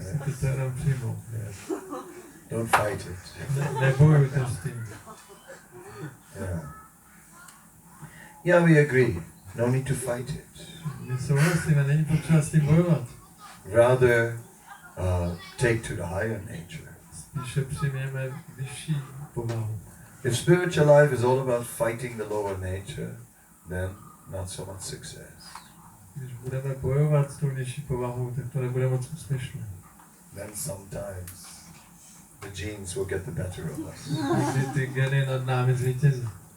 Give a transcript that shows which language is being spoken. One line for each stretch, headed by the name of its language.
Czech: Musíte to jenom přijmout.
English: Don't fight it.
Czech: Nebojujte s tím.
English: Yeah, we agree. No need to fight it.
Czech: My souhlasíme, není potřeba s tím bojovat.
English: Rather, take to the higher nature.
Czech: Spíše přijměme vyšší povahu.
English: If spiritual life is all about fighting the lower nature, then not so much success.
Czech: Když budeme bojovat s tou nižší povahou, tak to nebude moc úspěšné.
English: Then sometimes the genes will get the better of us.
Czech: Někdy ty geny nad námi zvítězí.